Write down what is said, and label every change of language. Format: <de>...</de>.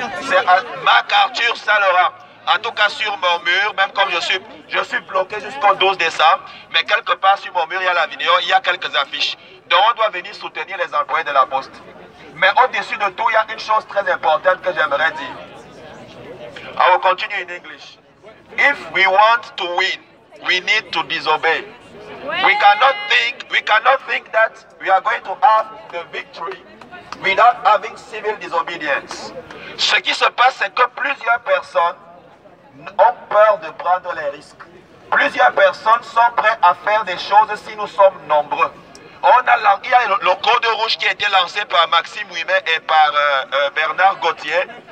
<fr>C'est à MacArthur Saint-Laurent. En tout cas sur mon mur, même comme je suis bloqué jusqu'au 12 décembre, mais quelque part sur mon mur, il y a la vidéo, il y a quelques affiches. Donc on doit venir soutenir les employés de la Poste. Mais au-dessus de tout, il y a une chose très importante que j'aimerais dire.</fr> <en>I will continue in English. If we want to win, we need to disobey. We cannot think that we are going to have the victory without having civil disobedience.</en> <fr>Ce qui se passe, c'est que plusieurs personnes ont peur de prendre les risques. Plusieurs personnes sont prêtes à faire des choses si nous sommes nombreux. Il y a le code rouge qui a été lancé par Maxime Ouimet et par Bernard Gauthier.</fr>